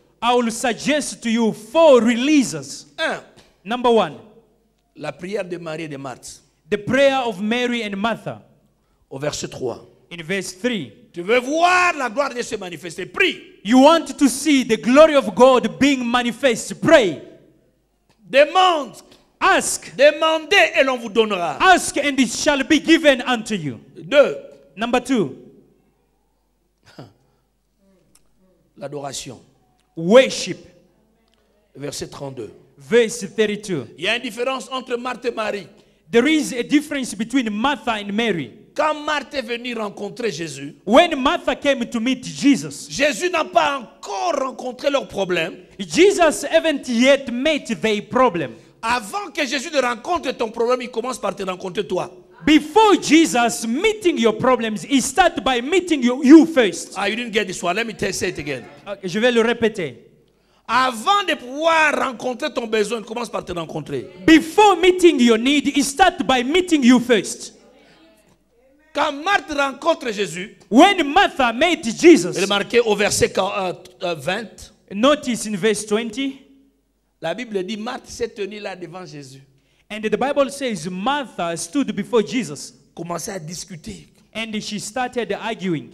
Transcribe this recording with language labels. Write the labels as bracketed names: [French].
[English] I will suggest to you 4 releases. 1. Number 1, [French] La prière de Marie et de Marthe. [English] the prayer of Mary and Martha. [French] Au verset 3. [English] In verse 3, [French] Tu veux voir la gloire de Dieu se manifester? Prie. [English] you want to see the glory of God being manifest. Pray. [French] Demande. [English] Ask. [French] Demandez et l'on vous donnera. [English] Ask and it shall be given unto you. 2. Number 2, [French] L'adoration. [English] worship. [French] Verset 32. [English] Verse 32. [French] Il y a une différence entre Marthe et Marie. [English] There is a difference between Martha and Mary. [French] Quand Marthe est venue rencontrer Jésus, [English] When Martha came to meet Jesus, [French] Jésus n'a pas encore rencontré leurs problèmes. [English] Jesus haven't yet met their problem. [French] Avant que Jésus ne rencontre ton problème, il commence par te rencontrer toi. [English] Before Jesus meeting your problems, he start by meeting you first. Ah, you didn't get this one. Let me say it again. [French] Okay, je vais le répéter. Avant de pouvoir rencontrer ton besoin, il commence par te rencontrer. [English] Before meeting your need, he start by meeting you first. [French] Quand Marthe rencontre Jésus, [English] When Martha met Jesus, [French] remarquez au verset 20, [English] notice in verse 20, [French] la Bible dit Marthe s'est tenue là devant Jésus. [English] and the Bible says Martha stood before Jesus [French] Commençait à discuter. [English] and she started arguing.